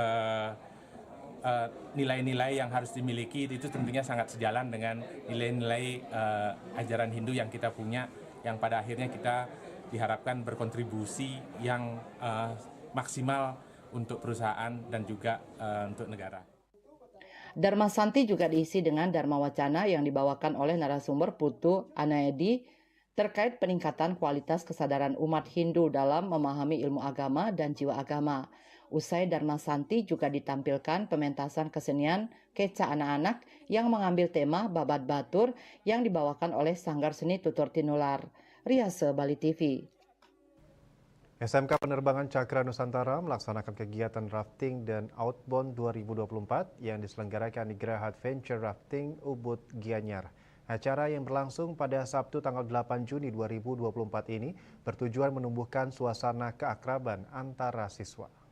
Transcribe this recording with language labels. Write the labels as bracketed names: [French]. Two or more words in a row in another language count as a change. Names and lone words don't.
[Indonesian] nilai-nilai yang harus dimiliki, itu tentunya sangat sejalan dengan nilai-nilai ajaran Hindu yang kita punya, yang pada akhirnya kita diharapkan berkontribusi yang maksimal untuk perusahaan dan juga untuk negara. Dharma Santi juga diisi dengan Dharma Wacana yang dibawakan oleh narasumber Putu Anaedi terkait peningkatan kualitas kesadaran umat Hindu dalam memahami ilmu agama dan jiwa agama. Usai Dharma Santi juga ditampilkan pementasan kesenian Keca anak-anak yang mengambil tema Babat Batur yang dibawakan oleh Sanggar Seni Tutur Tinular. Riase Bali TV. SMK Penerbangan Cakra Nusantara melaksanakan kegiatan rafting dan outbound 2024 yang diselenggarakan di Geraha Adventure Rafting Ubud Gianyar. Acara yang berlangsung pada Sabtu tanggal 8 Juni 2024 ini bertujuan menumbuhkan suasana keakraban antara siswa.